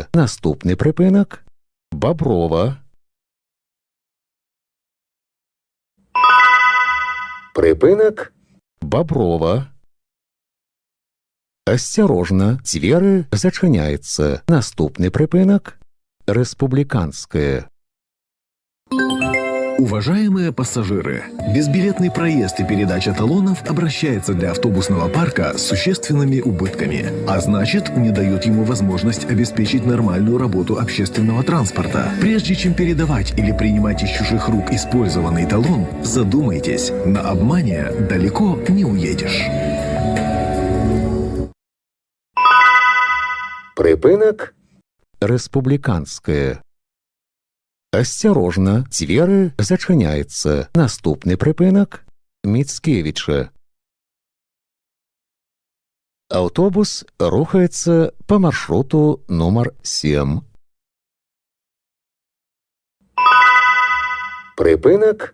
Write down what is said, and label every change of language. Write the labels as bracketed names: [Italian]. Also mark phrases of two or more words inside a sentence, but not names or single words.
[Belarusian] Наступны прыпынак. Баброва. Припынак. Баброва. Асцярожна, дзверы зачыняецца. Наступны прыпынак. Республиканская. [Russian] Уважаемые пассажиры, безбилетный проезд и передача талонов обращается для автобусного парка с существенными убытками, а значит, не дает ему возможность обеспечить нормальную работу общественного транспорта. Прежде чем передавать или принимать из чужих рук использованный талон, задумайтесь, на обмане далеко не уедешь. [Belarusian] Припынак. Республиканская. Асцярожна, дзверы зачыняецца. Наступны прыпынак. Міцкевіча. Аўтобус рухаецца па маршруту нумар 7. Припынак.